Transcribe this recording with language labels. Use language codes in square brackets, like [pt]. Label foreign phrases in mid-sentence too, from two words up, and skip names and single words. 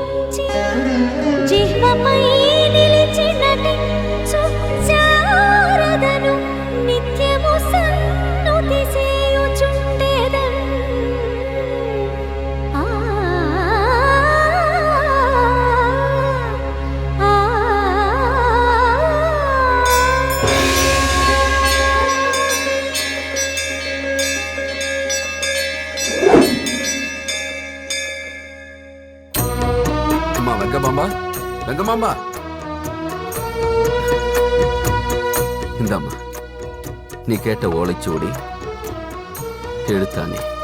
[te] నిలిచి జిహ్వపై నిలిచి నటించు శారదను నిత్యము సన్నుతి చేయుచుండెదన్. ఆ ఆ [ta] அம்மா வெங்கமாம்பா, வெங்கமாம்பா, இந்தாம்மா நீ கேட்ட ஓலைச்சுவடி எழுத்தானே.